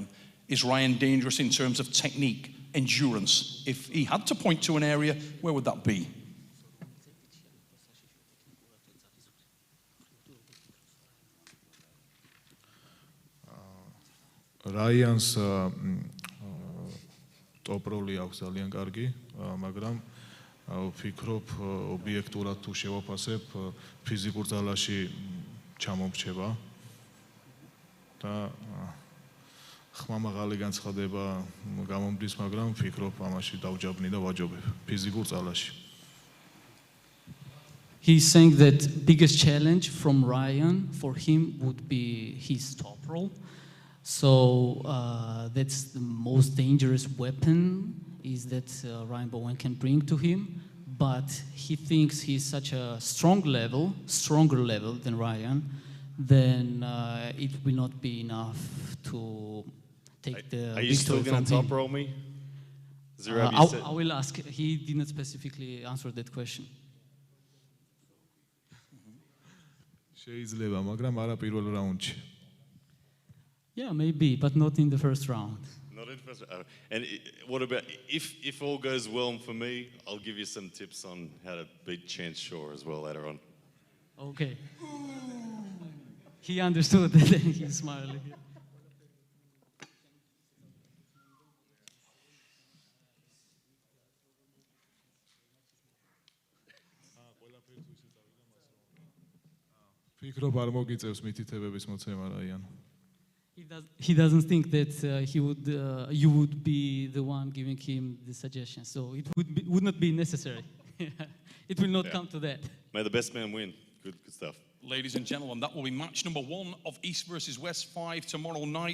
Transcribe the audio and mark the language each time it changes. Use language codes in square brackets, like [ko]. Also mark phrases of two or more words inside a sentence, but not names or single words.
[en] Is Ryan dangerous in terms of technique, endurance? If he had to point to an area, where would that be? Ryan's top role [ka] აქვს ძალიან კარგი, მაგრამ ვფიქრობ ობიექტურად თუ შევაფასებ, ფიზიკურ ძალაში ჩამომრჩება და ხმამაღალი განცხადება გამომდის, მაგრამ ვფიქრობ ამაში დავჯაბნი და ვაჯობებ ფიზიკურ ძალაში. [en] He's saying that biggest challenge from Ryan for him would be his top roll. So that's the most dangerous weapon is that Ryan Bowen can bring to him. But he thinks he's such a stronger level than Ryan, then it will not be enough to take the Are you still going to top roll me? Zurab, I will ask. He did not specifically answer that question. [ka] შეიძლება, მაგრამ არა პირველ რაუნდში. [en] Yeah, maybe, but not in the first round. Not in the first round. And what about, if all goes well for me, I'll give you some tips on how to beat Chance Shaw as well later on. Okay. He understood that and he's smiling. [ka] ვფიქრობ არ მოგიწევს მითითებების მოცემა რაიან. [en] He doesn't think that you would be the one giving him the suggestion, so it would not be necessary. It will not come to that. May the best man win. Good stuff. Ladies and gentlemen, that will be match number 1 of East versus West 5 tomorrow night.